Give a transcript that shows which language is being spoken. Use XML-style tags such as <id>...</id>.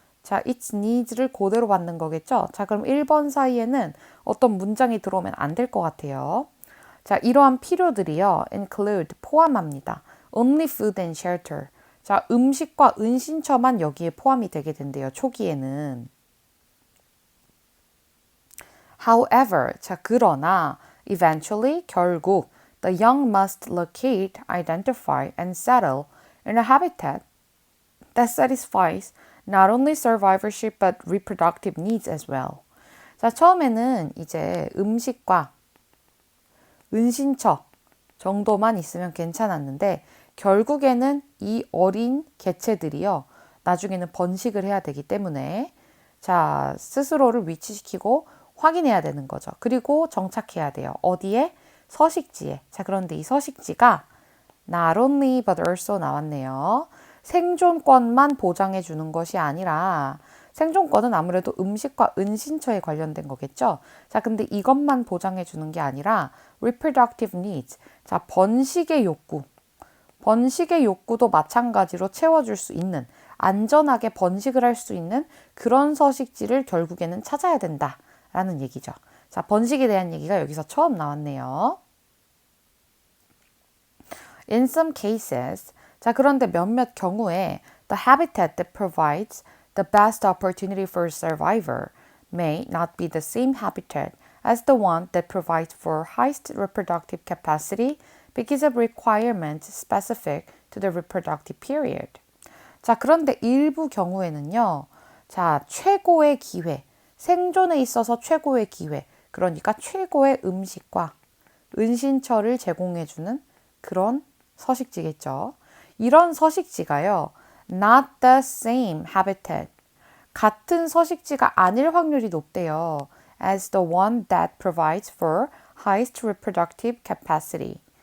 <ko>자,</ko> <en>its needs</en> <ko>를 그대로 받는 거겠죠? 자, 그럼 1번 사이에는 어떤 문장이 들어오면 안 될 것 같아요. 자, 이러한 필요들이요.</ko> <en>include,</en> <ko>포함합니다.</ko> <en>only food and shelter.</en> <ko>자, 음식과 은신처만 여기에 포함이 되게 된대요. 초기에는.</ko> <en>However,</en> <ko>자, 그러나</ko> <en>eventually,</en> <ko>결국</ko> <en>the young must locate, identify, and settle in a habitat that satisfies not only survivorship but reproductive needs as well.</en> <ko>자, 처음에는 이제 음식과 은신처 정도만 있으면 괜찮았는데 결국에는 이 어린 개체들이요. 나중에는 번식을 해야 되기 때문에 자, 스스로를 위치시키고 확인해야 되는 거죠. 그리고 정착해야 돼요. 어디에? 서식지에. 자, 그런데 이 서식지가</ko> <en>not only but also</en> <ko>나왔네요. 생존권만 보장해 주는 것이 아니라 생존권은 아무래도 음식과 은신처에 관련된 거겠죠. 자, 근데 이것만 보장해 주는 게 아니라</ko> <en>reproductive needs.</en> <ko>자, 번식의 욕구. 번식의 욕구도 마찬가지로 채워줄 수 있는 안전하게 번식을 할 수 있는 그런 서식지를 결국에는 찾아야 된다라는 얘기죠. 자, 번식에 대한 얘기가 여기서 처음 나왔네요.</ko> <en>In some cases,</en> <ko>자, 그런데 몇몇 경우에</ko> <en>the habitat that provides the best opportunity for survivor may not be the same habitat as the one that provides for highest reproductive capacity because of requirements specific to the reproductive period.</en> <ko>자, 그런데 일부 경우에는요. 자, 최고의 기회, 생존에 있어서 최고의 기회, 그러니까 최고의 음식과 은신처를 제공해주는 그런 서식지겠죠. 이런 서식지가요.</ko> <en>not the same habitat.</en> <ko>같은 서식지가 아닐 확률이 높대요.</ko> <en>as the one that provides for highest reproductive capacity.</en>